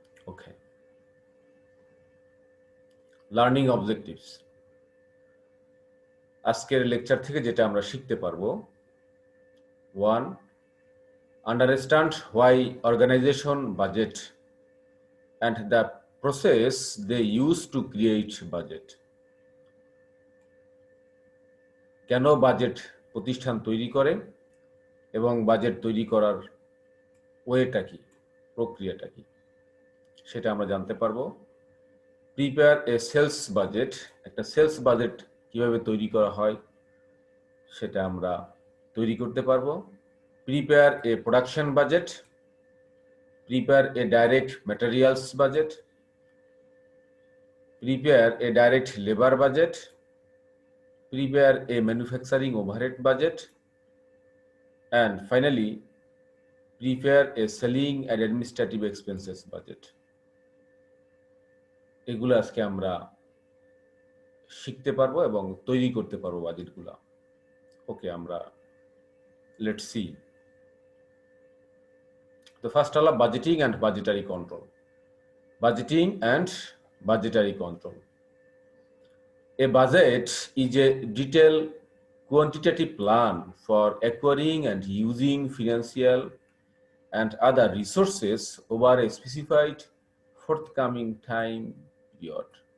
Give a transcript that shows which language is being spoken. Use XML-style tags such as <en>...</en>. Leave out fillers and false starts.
<en>Okay, learning objectives.</en> <bn>আজকের lecture থেকে যেটা আমরা শিখতে পারবো, 1.</bn> <en>Understand why organization budget and the process they use to create budget.</en> <bn>কেন বাজেট প্রতিষ্ঠান তৈরি করে এবং বাজেট তৈরি করার ওয়েটা কি, প্রক্রিয়াটা কি, সেটা আমরা জানতে পারবো।</bn> <en>prepare a sales budget,</en> <bn>একটা সেলস বাজেট কিভাবে তৈরি করা হয় সেটা আমরা তৈরি করতে পারবো।</bn> <en>Prepare a production budget, prepare a direct materials budget, prepare a direct labor budget, prepare a manufacturing overhead budget, and finally prepare a selling and administrative expenses budget.</en> <bn>এগুলো আজকে আমরা শিখতে পারবো এবং তৈরি করতে পারবো বাজেটগুলো।</bn> <en>Okay, আমরা let's see. তো first হলো budgeting and budgetary control. Budgeting and budgetary control. A budget is a detailed quantitative plan for acquiring and using financial and other resources over a specified forthcoming time period.</en>